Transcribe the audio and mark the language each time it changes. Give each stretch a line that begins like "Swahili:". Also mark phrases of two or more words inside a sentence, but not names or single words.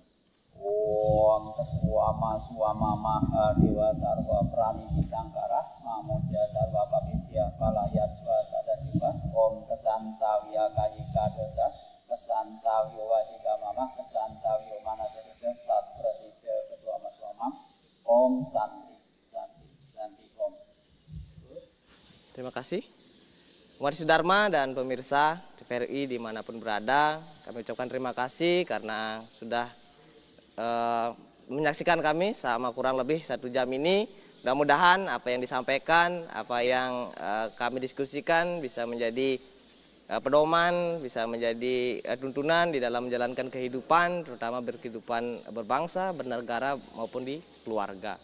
Sanskrit: Om Keswama Swama Maha Dewa Sarwa Prani Ditangkara Mamuja Sarwa Papitya Palayaswa Sadasiwa. Om Kesantawiya Kayika Dosa Kesantawiya Wajika Mama Kesantawiya Manasadosa Tat Prasida Keswama Swama. Om Santi Santi Santi Om.
Indonesian: Terima kasih umat Dharma dan pemirsa TVRI dimanapun berada. Kami ucapkan terima kasih karena sudah menyaksikan kami selama kurang lebih 1 jam ini. Mudah-mudahan apa yang disampaikan, apa yang kami diskusikan bisa menjadi pedoman, bisa menjadi tuntunan di dalam menjalankan kehidupan, terutama berkehidupan berbangsa, bernegara maupun di keluarga.